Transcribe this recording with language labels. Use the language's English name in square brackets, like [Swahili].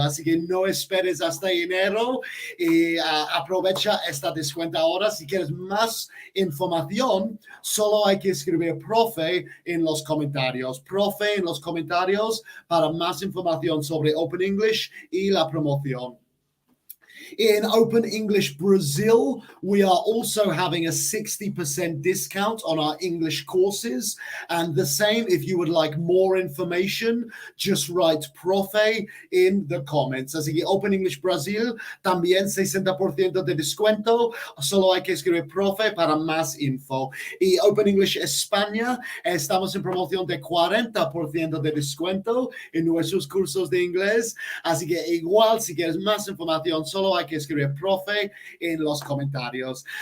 [Spanish] Así que no esperes hasta enero y aprovecha esta descuento ahora. Si quieres más información, solo hay que escribir profe en los comentarios. Profe en los comentarios para más información sobre Open English y la promoción. [English] In Open English Brazil, we are also having a 60% discount on our English courses. And the same, if you would like more information, just write profe in the comments. [Spanish] Así que Open English Brazil, también 60% de descuento. Solo hay que escribir profe para más info. Y Open English España, estamos en promoción de 40% de descuento en nuestros cursos de inglés. Así que igual, si quieres más información, solo hay que escribir profe en los comentarios.